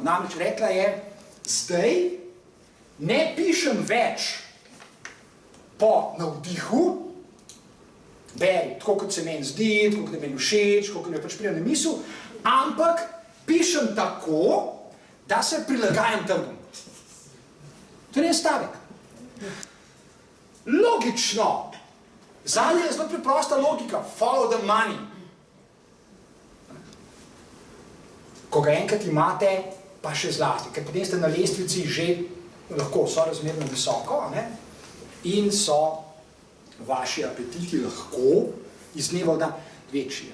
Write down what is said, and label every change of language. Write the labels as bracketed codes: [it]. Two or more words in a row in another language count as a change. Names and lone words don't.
[sl] Namreč rekla je, zdaj ne pišem več po navdihu, beri, tako kot se meni zdi, tako kot je meni všeč, tako kot mi pač pride na misel, ampak pišem tako, da se prilagajam trgom. To je stavek. Logično. Zadnje je zelo preprosta logika. [en] Follow the money. [sl] Ko ga enkrat imate, pa še zlasti, ker potem ste na lestvici že lahko so razmerno visoko, in so vaši apetiti lahko iz dneva v dan večji.